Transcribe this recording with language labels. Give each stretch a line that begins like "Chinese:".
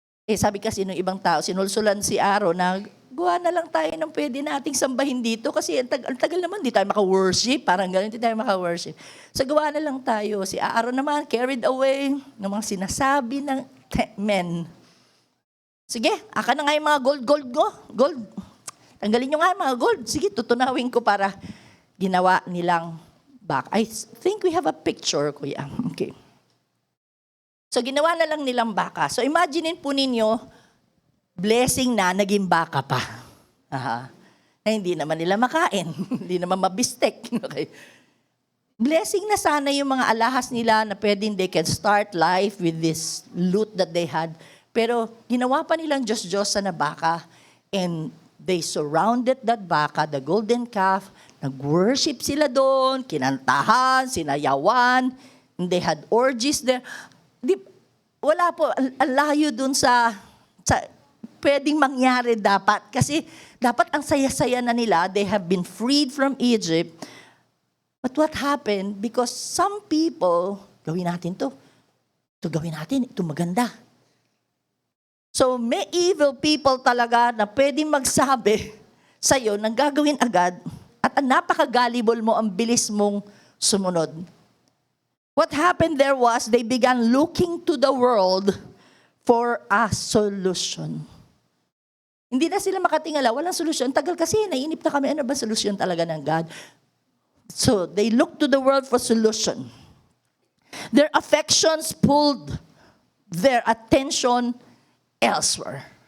Filipino: Sabi kasi ng ibang tao, sinulsulan si Aaron na gawa na lang tayo ng pwede nating sambahin dito kasi ang tagal naman, di tayo maka-worship. Parang gano'n, di tayo maka-worship. So gawa na lang tayo. Si Aaron naman,
English: carried away
Filipino: ng mga sinasabi ng men. Sige, aka na nga yung mga gold. Tanggalin nyo nga yung mga gold. Sige, tutunawin ko para ginawa nilang back.
English: I think we have a picture, kuya.
Filipino: Okay. So ginawa na lang nilang baka. So imagine po ninyo, blessing na, naging baka pa. Na hindi naman nila makain. Hindi naman mabistek. Okay. Blessing na sana yung mga alahas nila na pwedeng
English: they can start life with this loot that they had.
Filipino: Pero ginawa pa nilang Diyos-Diyosa na baka.
English: And they surrounded that baka, the golden calf.
Filipino: Nag-worship sila doon, kinantahan, sinayawan.
English: And they had orgies there.
Filipino: Wala po, ang layo doon sa pwedeng mangyari dapat. Kasi dapat ang saya-saya na nila,
English: they have been freed from Egypt. But what happened? Because some people,
Filipino: gawin natin to. Ito gawin natin, ito maganda. So may evil people talaga na pwedeng magsabi sa'yo ng gagawin agad at ang napaka-gullible mo, ang bilis mong sumunod.
English: What happened there was they began looking to the world for a solution.
Filipino: Hindi na sila makatingala, walang solusyon. Tagal kasi, naiinip na kami, ano ba solusyon talaga ng God?
English: So, they looked to the world for solution. Their affections pulled their attention elsewhere.